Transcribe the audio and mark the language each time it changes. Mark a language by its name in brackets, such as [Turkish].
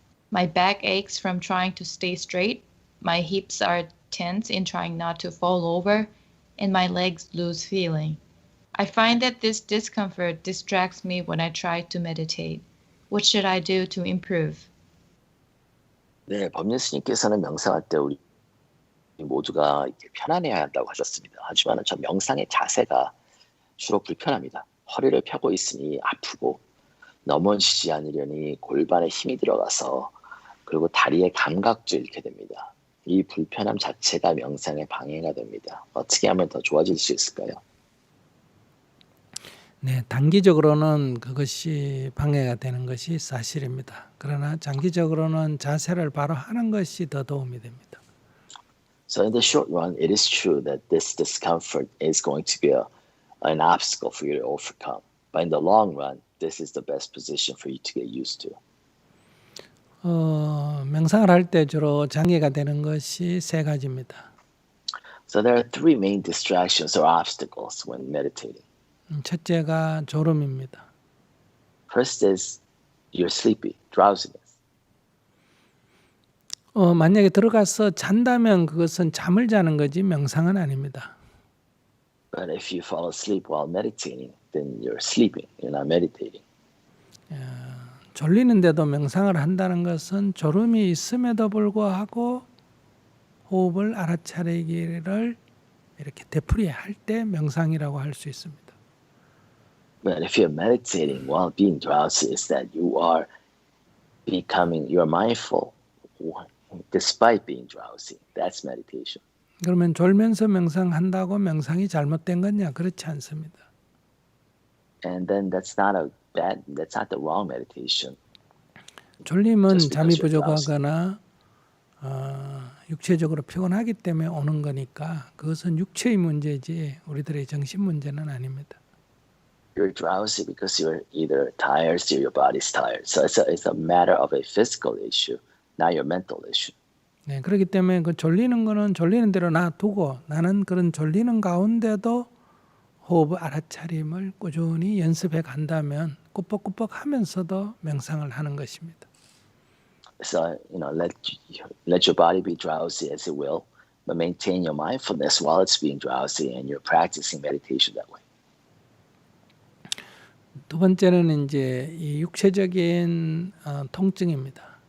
[English] My back aches from trying to stay straight, my hips are tense in trying not to fall over, and my legs lose feeling. I find that this discomfort distracts me when I try to meditate. What should I do to improve? [Korean] 네, 법륜 스님께서는 명상할 때 우리 모두가 이렇게 편안해야 한다고 하셨습니다. 하지만 저 명상의 자세가 주로 불편합니다. 허리를 펴고 있으니 아프고 넘어지지 않으려니 골반에 힘이 들어가서 그리고 다리의 감각도 잃게 됩니다. 이 불편함 자체가 명상에 방해가 됩니다. 어떻게 하면 더 좋아질 수 있을까요? 네, 단기적으로는 그것이 방해가 되는 것이 사실입니다. 그러나 장기적으로는 자세를 바로 하는 것이 더 도움이 됩니다. [English] So in the short run, it is true that this discomfort is going to be an obstacle for you to overcome. But in the long run, this is the best position for you to get used to. [Korean] 명상을 할 때 주로 장애가 되는 것이 세 가지입니다. [English] So there are three main distractions or obstacles when meditating. [Korean] 첫째가 졸음입니다. [English] First is you're sleepy, drowsiness. [Korean] 만약에 들어가서 잔다면 그것은 잠을 자는 거지 명상은 아닙니다. [English] But if you fall asleep while meditating, then you're sleeping, you're not meditating. [Korean] 졸리는데도 명상을 한다는 것은 졸음이 있음에도 불구하고 호흡을 알아차리기를 이렇게 되풀이할 때 명상이라고 할 수 있습니다. [English] But if you're meditating while being drowsy, is that you're mindful despite being drowsy. That's meditation. [Korean] 그러면 졸면서 명상한다고 명상이 잘못된 거냐? 그렇지 않습니다. [English] And then that's not the wrong meditation. [Korean] 졸림은 잠이 부족하거나 육체적으로 피곤하기 때문에 오는 거니까 그것은 육체의 문제지 우리들의 정신 문제는 아닙니다. [English] You're drowsy because you're either tired or your body's tired. So it's a matter of a physical issue, not your mental issue. [Korean] 네, 그렇기 때문에 그 졸리는 거는 졸리는 대로 놔두고 나는 그런 졸리는 가운데도 호흡 알아차림을 꾸준히 연습해 간다면 꾸벅꾸벅 하면서도 명상을 하는 것입니다. [English] So let your body be drowsy as it will, but maintain your mindfulness while it's being drowsy, and you're practicing meditation that way. [Korean] 두 번째는 이제 이 육체적인 통증입니다.